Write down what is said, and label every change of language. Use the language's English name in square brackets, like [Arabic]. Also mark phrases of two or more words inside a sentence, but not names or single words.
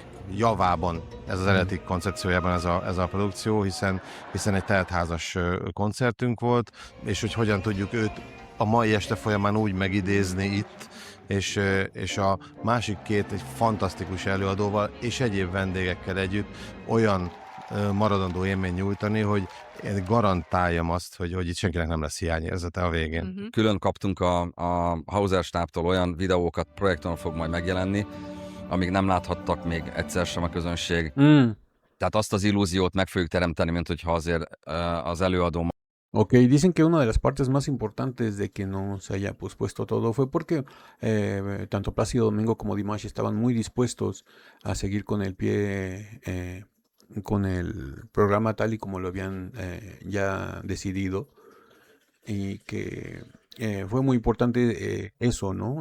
[Hungarian] javában ez az eredeti koncepciójában ez a produkció, hiszen egy teltházas koncertünk volt, és hogy hogyan tudjuk őt a mai este folyamán úgy megidézni itt, és a másik két egy fantasztikus előadóval és egyéb vendégekkel együtt olyan maradandó élmény nyújtani, hogy én garantáljam azt, hogy itt senkinek nem lesz hiányérzete a végén. Külön kaptunk a Hauser stábtól olyan videókat, projekton fog majd megjelenni, amíg nem láthattak még egyszer sem a közönség. Tehát azt az illúziót meg fogjuk teremteni, mint hogyha azért az előadó. [Spanish] Ok, dicen que una de las partes más importantes de que no se haya pospuesto todo fue porque tanto Plácido Domingo como Dimash estaban muy dispuestos a seguir con el pie, con el programa tal y como lo habían ya decidido, y que fue muy importante eso, ¿no?